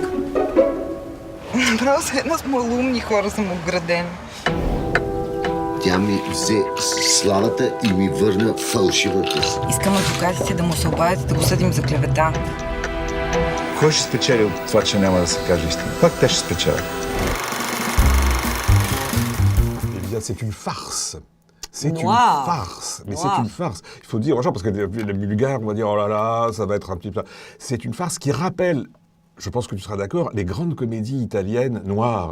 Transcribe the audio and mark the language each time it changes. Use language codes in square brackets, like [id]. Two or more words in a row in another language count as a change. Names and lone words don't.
[bg] Право се едно с малумни хора съм обграден. Тя ми взе славата и ми върна фалшивата си. Искам адвокатите да му се обадят да го съдим за клевета. Кой ще спечели от това, че няма да се каже истина? Пак те ще спечелят. [fr] C'est une farce. C'est une farce. Mais c'est une farce. Il faut dire aux gens, parce que les Bulgares, on va dire, oh là là, ça va être un petit peu... C'est une farce qui rappelle, je pense que tu seras d'accord, les grandes comédies italiennes noires.